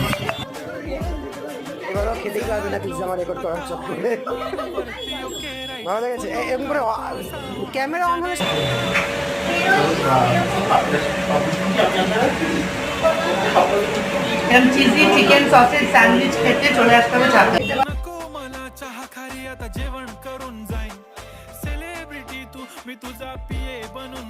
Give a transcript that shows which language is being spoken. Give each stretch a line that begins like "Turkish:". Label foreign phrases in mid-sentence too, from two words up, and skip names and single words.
Bangla: এবারও খেতেই পারবে না পিৎজা আমার রেকর্ড করার চক্করে। ভালো লেগেছে এরকম করে
English: camera on
Bangla: হলে
English: cheesy chicken sausage sandwich
Bangla: খেতে চলে আসতে হবে চাকরি।
Marathi: जेवण करून जाईन सेलिब्रिटी तू मी तुझा पिये बनून